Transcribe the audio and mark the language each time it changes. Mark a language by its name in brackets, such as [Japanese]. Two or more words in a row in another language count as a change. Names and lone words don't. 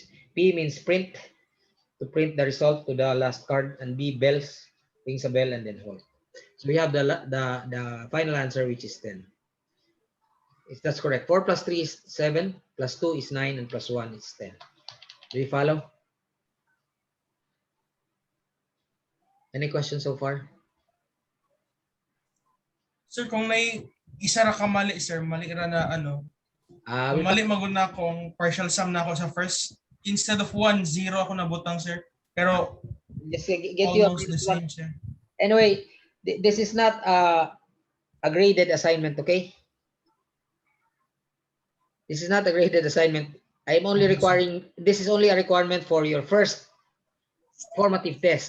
[English] P means print, to print the result to the last card, and B, bells, rings a bell, and then hold. So we have the final answer, which is 10. If that's correct. 4 plus 3 is 7, plus 2 is 9, and plus 1 is 10. Do you follow? Any questions so far? [Cebuano] Sir, kung may isa ra ka mali, sir, mali ra na ano, kung mali magud na akong [English] partial sum [Cebuano] na ako sa first, [English] instead of [Cebuano] 1, 0 ako nabutang, sir. Pero [English] just get you almost the same, sir. Anyway, this is not a graded assignment, okay? This is not a graded assignment. I'm only requiring, this is only a requirement for your first formative test.